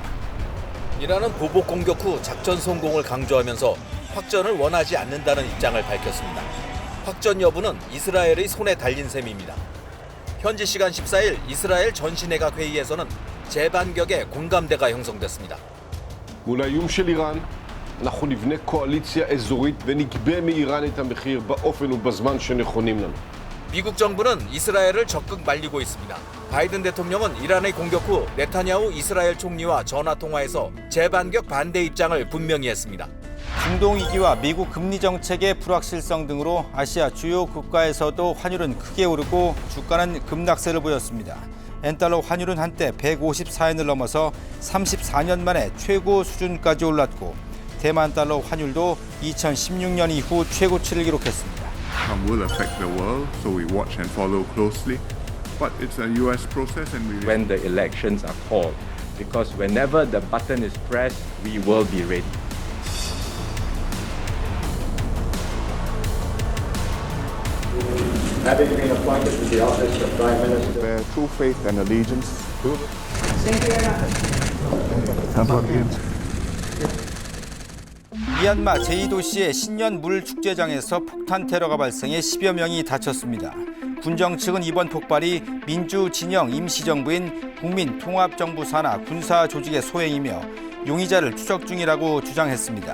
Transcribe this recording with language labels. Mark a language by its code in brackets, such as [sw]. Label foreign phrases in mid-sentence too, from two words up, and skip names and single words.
[ko] 이란은 보복 공격 후 작전 성공을 강조하면서 확전을 원하지 않는다는 입장을 밝혔습니다. 확전 여부는 이스라엘의 손에 달린 셈입니다. 현지 시간 14일 이스라엘 전시내각 회의에서는 재반격에 공감대가 형성됐습니다. [he] מול האיום של איראן, אנחנו נבנה קואליציה אזורית ונגבה מאיראן את המחיר באופן ובזמן שנכונים לנו. [ko] 미국 정부는 이스라엘을 적극 말리고 있습니다. 바이든 대통령은 이란의 공격 후 네타냐후 이스라엘 총리와 전화 통화에서 재반격 반대 입장을 분명히 했습니다. 중동 위기와 미국 금리 정책의 불확실성 등으로 아시아 주요 국가에서도 환율은 크게 오르고 주가는 급락세를 보였습니다. 엔달러 환율은 한때 154엔을 넘어서 34년 만에 최고 수준까지 올랐고 대만 달러 환율도 2016년 이후 최고치를 기록했습니다. [en] Will affect the world, so we watch and follow closely. But it's a U.S. process, and we. When the elections are called, because whenever the button is pressed, we will be ready. Having been appointed to the office of Prime Minister. Bear true faith and allegiance to. [ko] 미얀마 제2도시의 신년 물 축제장에서 폭탄 테러가 발생해 10여 명이 다쳤습니다. 군정 측은 이번 폭발이 민주 진영 임시정부인 국민통합정부 산하 군사 조직의 소행이며 용의자를 추적 중이라고 주장했습니다.